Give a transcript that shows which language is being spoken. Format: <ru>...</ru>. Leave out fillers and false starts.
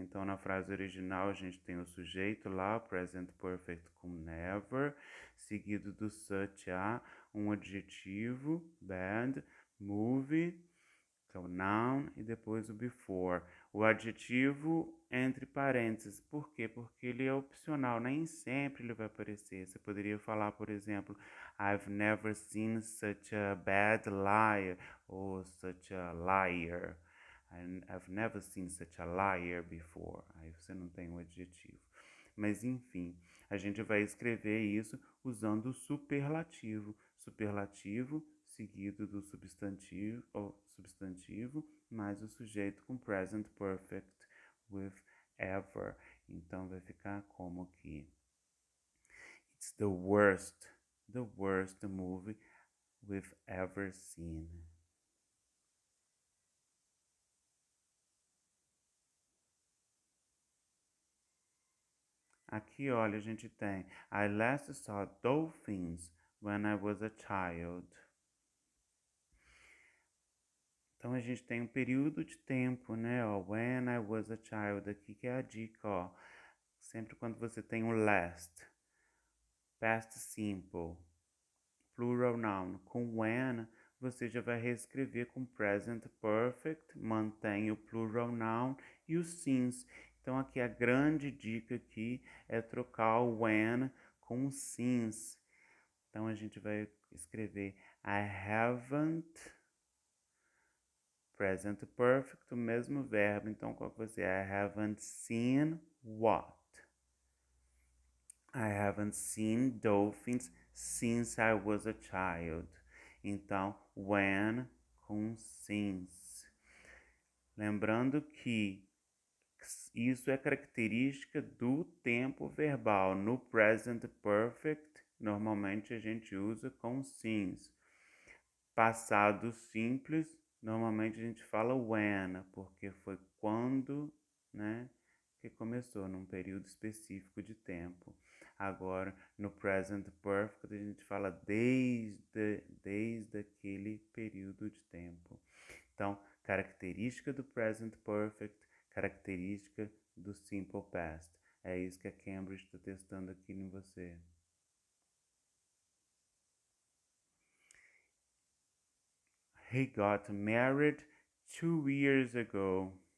<pt>Então, na frase original a gente tem o sujeito lá, present perfect com never, seguido do such a, um adjetivo, bad, movie, que é o noun, e depois o before. O adjetivo entre parênteses. Por quê? Porque ele é opcional, nem sempre ele vai aparecer. Você poderia falar, por exemplo,</pt> <en>I've never seen such a bad liar,</en> <pt>ou</pt> <en>such a liar. I've never seen such a liar before.</en> <pt>Aí você não tem um adjetivo. Mas enfim, a gente vai escrever isso usando o superlativo. Superlativo seguido do substantivo, ou substantivo, mais o sujeito com present perfect with ever. Então vai ficar como que</pt> <en>it's the worst movie we've ever seen.</en> <pt>Aqui, olha, a gente tem</pt> <en>I last saw dolphins when I was a child.</en> <pt>Então a gente tem um período de tempo, né? Ó,</pt> <en>when I was a child,</en> <pt>aqui que é a dica, ó. Sempre quando você tem o last, past simple, plural noun com when, você já vai reescrever com present perfect, mantém o plural noun e o since. Então aqui a grande dica aqui é trocar o when com o since. Então a gente vai escrever</pt> <en>I haven't,</en> <pt>present perfect, o mesmo verbo. Então qual que vai ser?</pt> <en>I haven't seen what? I haven't seen dolphins since I was a child.</en> <pt>Então, when com since. Lembrando que isso é característica do tempo verbal. No present perfect, normalmente a gente usa com since. passado simples, normalmente a gente fala when, porque foi quando, né, que começou, num período específico de tempo. Agora, no present perfect, a gente fala desde aquele período de tempo. Então, característica do present perfect, característica do simple past. É isso que a Cambridge está testando aqui em você.</pt> <en>He got married 2 years ago.</en>